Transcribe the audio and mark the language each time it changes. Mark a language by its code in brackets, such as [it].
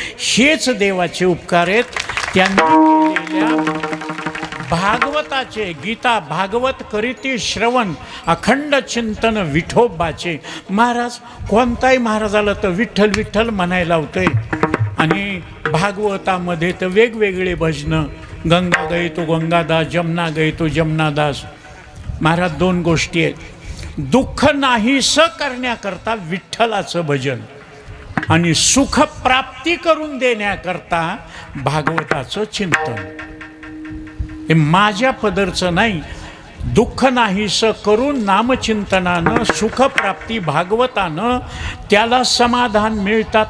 [mr] हेच देवाचे उपकार आहेत. त्यांनी केलेल्या भागवताचे, गीता भागवत करीती श्रवण अखंड चिंतन विठोबाचे. महाराज कोणताही महाराजाला तर विठ्ठल विठ्ठल म्हणायला होतंय. आणि भागवतामध्ये तर वेगवेगळे भजनं. [hi] गंगा गई तो गंगादास, जमुना गई तो जमुनादास. [mr] महाराज 2 गोष्टी आहेत. दुःख नाहीसं करण्याकरता विठ्ठलाचं भजन आणि सुख प्राप्ती करून देण्याकरता भागवताचं चिंतन. हे माझ्या पदरचं नाही. दुःख नाहीसं करून नामचिंतनानं सुखप्राप्ती भागवतानं त्याला समाधान मिळतात.